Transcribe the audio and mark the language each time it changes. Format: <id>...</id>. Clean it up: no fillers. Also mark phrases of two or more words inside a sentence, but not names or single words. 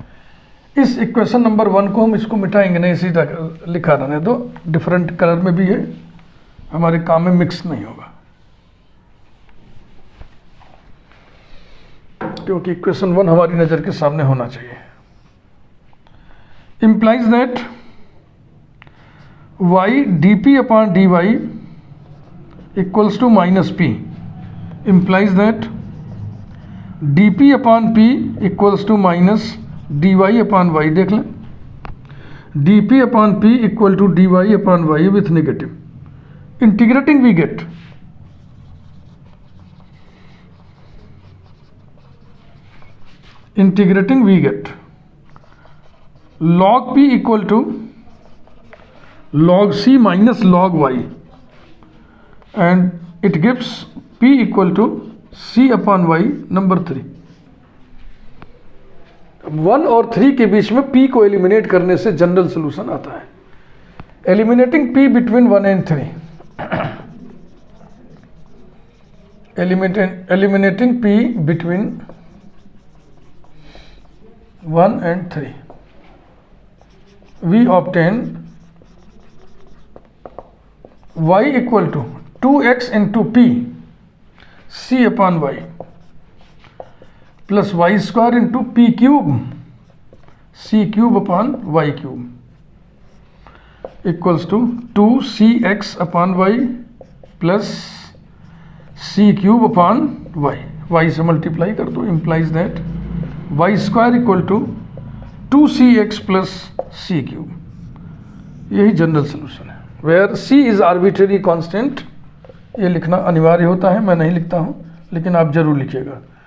<hi>इस</hi> <en>equation number</en> <hi>1 को हम इसको मिटाएंगे नहीं, इसी लिखा रहने दो,</hi> <en>different colour</en> <hi>में भी है, हमारे काम में मिक्स नहीं होगा, क्योंकि इक्वेशन 1 हमारी नज़र के सामने होना चाहिए।</hi> <en>implies that y dP/dy = -P, implies that dP/P = -dy/y,</en> <hi>देख लें,</hi> <en>dP/P = dy/y with negative, integrating we get log P = log C minus log y, and it gives P = C/y नंबर 3।</en> <hi>1 और 3 के बीच में P को एलिमिनेट करने से</hi> <en>general solution</en> <hi>आता है।</hi> <en>eliminating P between 1 and 3, eliminating P between 1 and 3, we obtain y = 2x into P C/y plus y² into P³ C³/y³ = 2cx/y plus C³/y,</en> <hi>y से मल्टीप्लाई कर दो,</hi> <en>implies that y² = 2cx plus C³।</en> <hi>यही जनरल सोल्यूशन है।</hi> <en>where C is arbitrary constant,</en> <hi>ये लिखना अनिवार्य होता है, मैं नहीं लिखता हूँ लेकिन आप जरूर लिखिएगा।</hi>